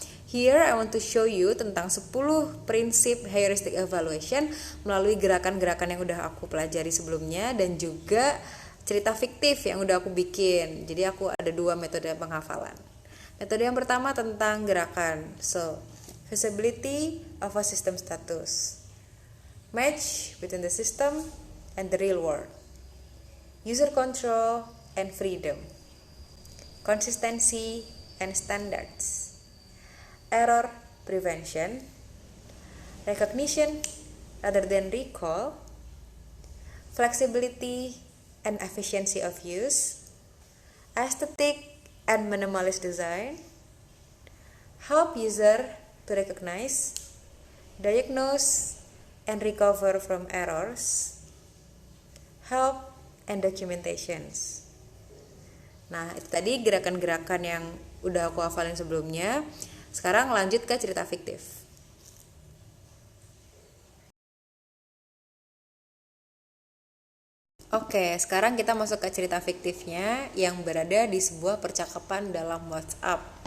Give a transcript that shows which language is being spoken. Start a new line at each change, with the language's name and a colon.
English: Here I want to show you
Indonesian: tentang 10 prinsip heuristic evaluation melalui gerakan-gerakan yang udah aku pelajari sebelumnya dan juga cerita fiktif yang udah aku bikin. Jadi aku ada dua metode penghafalan. Metode yang pertama tentang gerakan.
English: So, visibility of a system status. Match between the system and the real world. User control and freedom. Consistency and standards, error prevention, recognition rather than recall, flexibility and efficiency of use, aesthetic and minimalist design, help user to recognize, diagnose and recover from errors, help and documentations.
Indonesian: Nah, itu tadi gerakan-gerakan yang udah aku hafalin sebelumnya. Sekarang lanjut ke cerita fiktif. Oke, sekarang kita masuk ke cerita fiktifnya yang berada di sebuah percakapan dalam WhatsApp.